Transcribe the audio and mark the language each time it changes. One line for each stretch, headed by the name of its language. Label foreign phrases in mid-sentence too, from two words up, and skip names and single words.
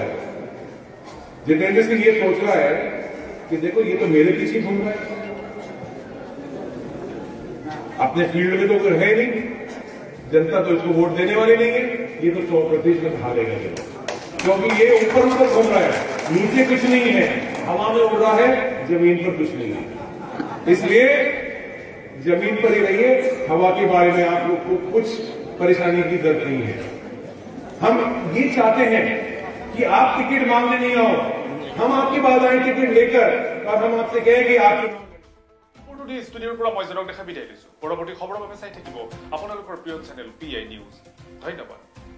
Hindi: जितेंद्र सिंह ये सोच रहा है कि देखो ये तो मेरे पीछे घूम रहा है, अपने फील्ड में तो है नहीं, जनता तो इसको वोट देने वाली नहीं है, ये तो 100% हारेगा क्योंकि ये ऊपर ऊपर घूम रहा है, नीचे कुछ नहीं है, हवा में उड़ रहा है, जमीन पर कुछ नहीं है। इसलिए जमीन पर ही रहिए, हवा के बारे में आपको कुछ परेशानी की जरूरत नहीं है। हम ये चाहते हैं कि आप टिकट मांगने नहीं आओ, हम आपके पास आए टिकट लेकर और हम आपसे कहें कि आप
Assamese: ষ্টুডিঅ'ৰ পৰা মই জনক দেখা বিদায় লৈছো। পৰৱৰ্তী খবৰৰ বাবে চাই থাকিব আপোনালোকৰ প্ৰিয় চেনেল PI নিউজ। ধন্যবাদ।